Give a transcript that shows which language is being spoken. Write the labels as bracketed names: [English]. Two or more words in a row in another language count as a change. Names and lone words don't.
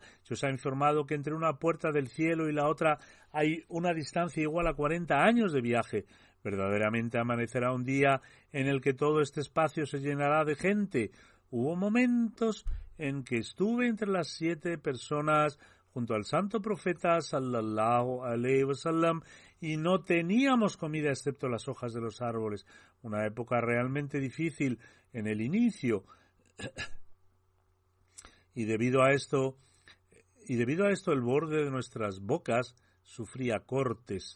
[Spanish] Se os ha informado que entre una puerta del cielo y la otra hay una distancia igual a 40 años de viaje. Verdaderamente amanecerá un día en el que todo este espacio se llenará de gente. Hubo momentos en que estuve entre las 7 personas junto al santo profeta [Arabic] صلى الله عليه وسلم [Spanish] y no teníamos comida excepto las hojas de los árboles. Una época realmente difícil en el inicio. Y debido a esto el borde de nuestras bocas sufría cortes.